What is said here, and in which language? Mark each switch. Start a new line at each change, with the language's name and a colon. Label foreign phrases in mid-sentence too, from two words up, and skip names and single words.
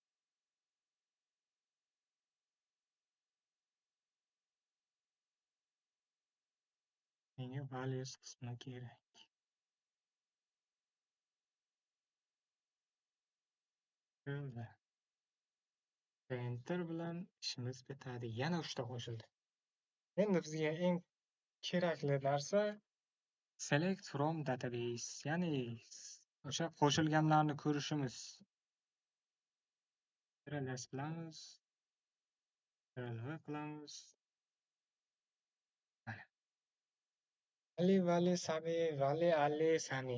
Uzbek: Menga values qismi kerak. Enter bilan ishimiz bitadi. Yana 3 ta qo'shildi. Endi bizga eng kerakli narsa
English: select from database,
Uzbek: ya'ni o'sha qo'shilganlarni ko'rishimiz. Ctrl+S qilamiz. Ctrl+V qilamiz. Vali, Sami.